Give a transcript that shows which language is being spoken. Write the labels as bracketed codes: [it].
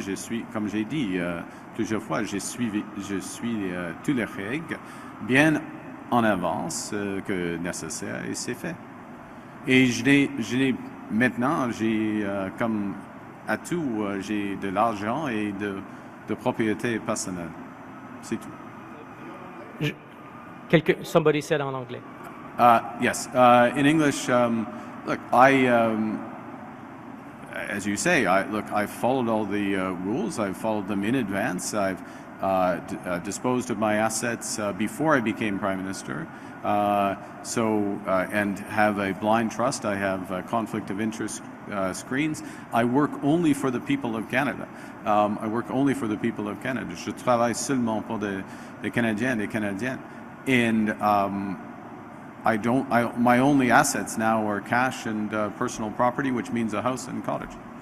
[fr] Je suis, comme j'ai dit plusieurs fois, je suis toutes les règles bien en avance que nécessaire et c'est fait. Et maintenant, j'ai comme atout, j'ai de l'argent et de propriété personnelle. C'est tout. [en] Somebody said [fr] en anglais. [en] Yes. In English, look, as you say, I followed all the rules. I followed them in advance. I've disposed of my assets before I became Prime Minister. And have a blind trust. I have conflict of interest screens. I work only for the people of Canada. I work only for the people of Canada. [fr] Je travaille seulement pour des Canadiens et des Canadiennes. [en] And my only assets now are cash and personal property, which means a house and cottage.